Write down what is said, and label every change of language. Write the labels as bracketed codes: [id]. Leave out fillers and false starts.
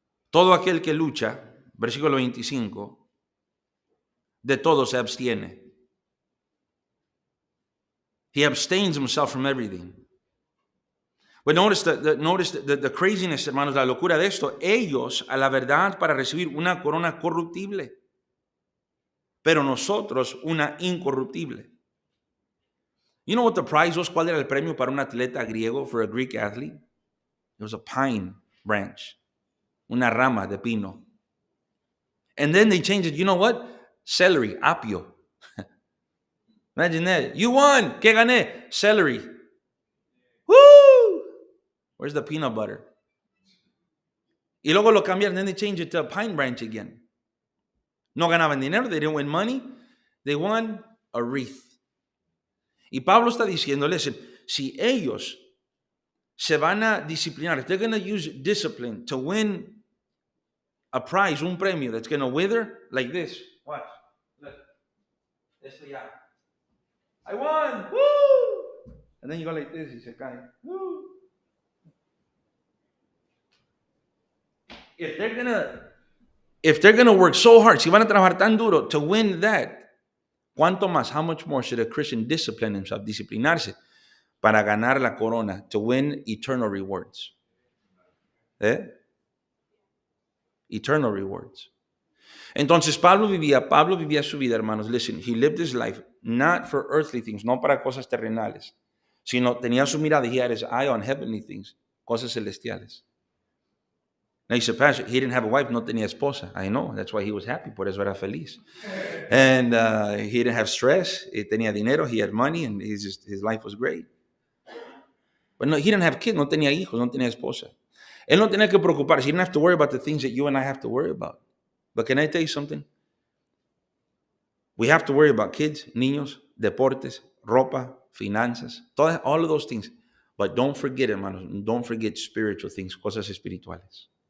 [es] Todo aquel que lucha, versículo 25, de todo se abstiene. [en] He abstains himself from everything. But notice the craziness, hermanos, [es] la locura de esto. Ellos a la verdad para recibir una corona corruptible, pero nosotros una incorruptible. [en] You know what the prize was? [es] ¿Cuál era el premio para un atleta griego, [en] for a Greek athlete? It was a pine branch, [es] una rama de pino. [en] And then they changed it. You know what? Celery, apio. Imagine that. You won. [es] ¿Qué gané? [en] Celery. Woo! Where's the peanut butter? [es] Y luego lo cambiaron. [en] Then they changed it to a pine branch again. [es] No ganaban dinero. [en] They didn't win money. They won a wreath. [es] Y Pablo está diciendo, listen, si ellos se van a disciplinar, [en] if they're going to use discipline to win a prize, [es] un premio [en] that's going to wither like this. Watch. Look. [es] Esto ya. [en] I won. Woo! And then you go like this [es] y se cae. [en] Woo! If they're gonna work so hard, [es] si van a trabajar tan duro [en] to win that, [es] ¿cuánto más? [en] How much more should a Christian discipline himself, [es] disciplinarse para ganar la corona, [en] to win eternal rewards? Eternal rewards. [es] Entonces Pablo vivía su vida, hermanos. [en] Listen, he lived his life not for earthly things, [es] no para cosas terrenales, sino tenía su mirada, [en] he had his eye on heavenly things, [es] cosas celestiales. [en] Now you said, Pastor, he didn't have a wife, [es] no tenía esposa. [en] I know, that's why he was happy, [es] por eso era feliz. [en] And he didn't have stress, [es] tenía dinero, [en] he had money, and his life was great. But no, he didn't have kids, [es] no tenía hijos, no tenía esposa. Él no tenía que preocuparse. [en] He didn't have to worry about the things that you and I have to worry about. But can I tell you something? We have to worry about kids, [es] niños, deportes, ropa, finanzas, [en] all of those things. But don't forget, hermanos, don't forget spiritual things, [es] cosas espirituales.